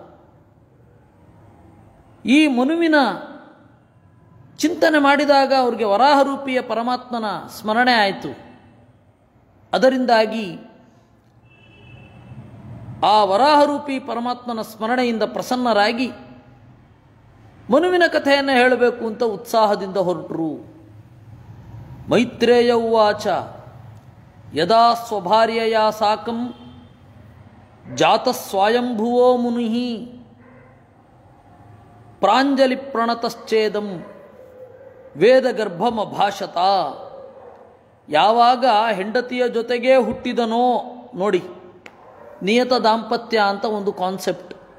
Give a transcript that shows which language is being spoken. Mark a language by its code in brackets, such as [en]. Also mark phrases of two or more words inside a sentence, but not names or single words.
[kn] ಈ ಮನುವಿನ ಚಿಂತನೆ ಮಾಡಿದಾಗ ಅವ್ರಿಗೆ ವರಾಹರೂಪಿಯ ಪರಮಾತ್ಮನ ಸ್ಮರಣೆ ಆಯಿತು. ಅದರಿಂದಾಗಿ ಆ ವರಾಹರೂಪಿ ಪರಮಾತ್ಮನ ಸ್ಮರಣೆಯಿಂದ ಪ್ರಸನ್ನರಾಗಿ ಮನುವಿನ ಕಥೆಯನ್ನು ಹೇಳಬೇಕು ಅಂತ ಉತ್ಸಾಹದಿಂದ ಹೊರಟರು. [sa] ಮೈತ್ರೇಯ ಉವಾಚ ಯದಾ ಸ್ವಭಾರ್ಯಯ ಸಾಕಂ ಜಾತಃ ಸ್ವಯಂಭುವೋ ಮುನಿಃ ಪ್ರಾಂಜಲಿ ಪ್ರಣತಶ್ಚೇದಂ ವೇದಗರ್ಭಮಭಾಷತ. [kn] ಯಾವಾಗ ಹೆಂಡತಿಯ ಜೊತೆಗೇ ಹುಟ್ಟಿದನೋ, ನೋಡಿ ನಿಯತ ದಾಂಪತ್ಯ ಅಂತ ಒಂದು ಕಾನ್ಸೆಪ್ಟ್.